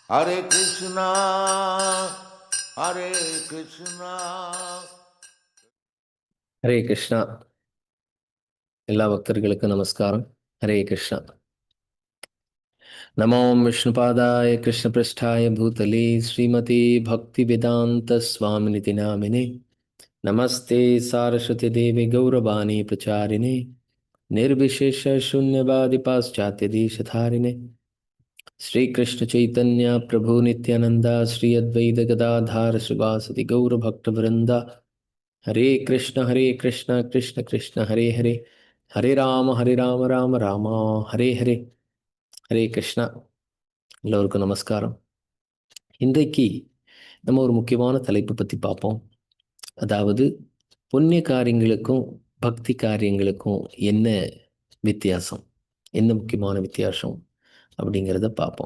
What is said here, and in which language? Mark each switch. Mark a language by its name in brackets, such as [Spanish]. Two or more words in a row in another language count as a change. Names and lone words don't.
[Tamil] Hare Krishna, Hare Krishna. ஹரே கிருஷ்ணா. எல்லா பக்தர்களுக்கும் நமஸ்காரம். [Sanskrit] ஹரே கிருஷ்ணா. नमो विष्णुपादाय कृष्ण प्रेष्ठाय भूतले श्रीमति भक्तिवेदान्त स्वामिनिति नामिने नमस्ते सारस्वति देवि गौरवाणि प्रचारिणे निर्विशेष शून्यवादि पाश्चात्य देशधारिणे श्री कृष्ण चैतन्य प्रभु नित्यानंदा श्री अद्वैत गदाधार श्रीवासदि गौर भक्त वृंदा हरे कृष्ण कृष्ण कृष्ण हरे हरे हरे राम राम राम हरे हरे. [Tamil] ஹரே கிருஷ்ணா. எல்லோருக்கும் நமஸ்காரம். இன்றைக்கு நம்ம ஒரு முக்கியமான தலைப்பு பற்றி பார்ப்போம். அதாவது புண்ணிய காரியங்களுக்கும் பக்தி காரியங்களுக்கும் என்ன வித்தியாசம், என்ன முக்கியமான வித்தியாசம் அப்படிங்கிறத பார்ப்போம்.